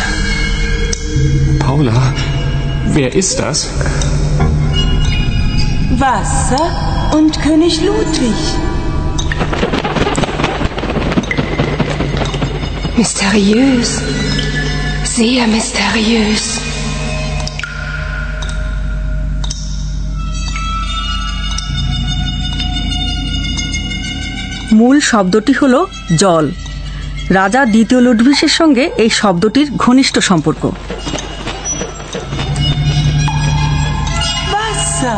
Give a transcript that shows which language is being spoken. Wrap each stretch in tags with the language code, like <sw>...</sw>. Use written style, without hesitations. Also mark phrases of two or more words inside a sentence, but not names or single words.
<de>Paula, wer ist das? Wasser und König Ludwig. Mysteriös. Sehr mysteriös.</de> <bn>মূল শব্দটি হল জল। রাজা দ্বিতীয় লুডভিসের সঙ্গে এই শব্দটির ঘনিষ্ঠ সম্পর্ক।</bn> <de>Wasser.</de>